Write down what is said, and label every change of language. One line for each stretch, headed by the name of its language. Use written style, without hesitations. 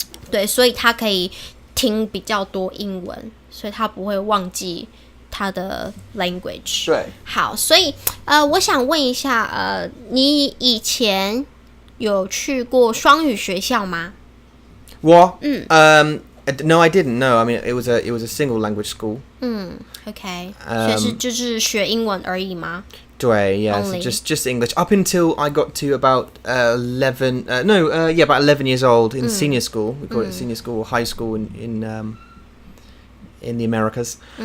Chinese: 对，所以他可以听比较多英文，所以他不会忘记他的 language。对，好，所以我想问一下，你以前有去过双语学校吗？
English: 我No, I didn't. No, I mean it was a single language school.
Chinese: OK， 所以就是学英文而已吗？
English: 对 yeah, so just English up until I got to about 11. About 11 years old in senior school. We call it senior school or high school in the Americas.